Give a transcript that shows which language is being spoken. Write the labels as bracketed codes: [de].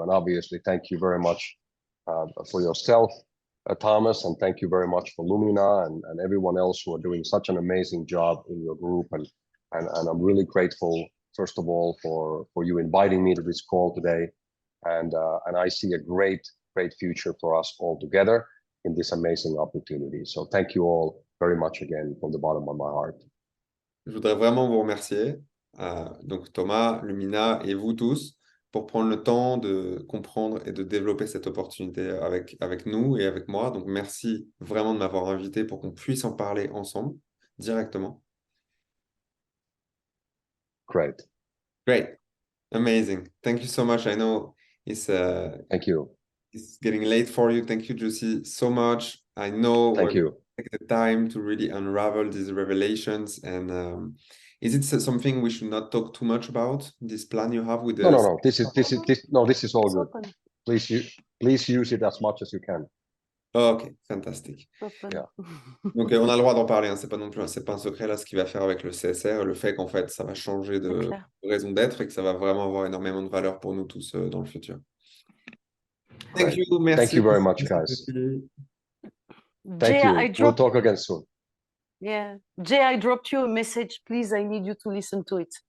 [en] And obviously, thank you very much for yourself, Thomas, and thank you very much for Lumina and everyone else who are doing such an amazing job in your group. And I'm really grateful, first of all, for you inviting me to this call today. And I see a great future for us all together in this amazing opportunity. So thank you all very much again from the bottom of my heart. [fr] Je voudrais vraiment vous remercier, donc Thomas, Lumina et vous tous, pour prendre le temps de comprendre et de développer cette opportunité avec nous et avec moi. Donc merci vraiment de m'avoir invité pour qu'on puisse en parler ensemble directement. [en] Great. Amazing. Thank you so much. I know it's thank you. It's getting late for you. Thank you, Jussi, so much. I know thank you. Take the time to really unravel these revelations. And is it something we should not talk too much about? This plan you have with the... No. This is all good. Please use it as much as you can. [fr] Ok, fantastique. [en] Yeah. [fr] Donc on a le droit d'en parler, hein. C'est pas non plus, c'est pas un secret là ce qu'il va faire avec le CSR, le fait qu'en fait ça va changer de raison d'être et que ça va vraiment avoir énormément de valeur pour nous tous dans le futur. [en] Thank you, merci. Thank you very much, guys. Thank you. We'll talk again soon. Yeah. Jay, I dropped you a message. Please, I need you to listen to it.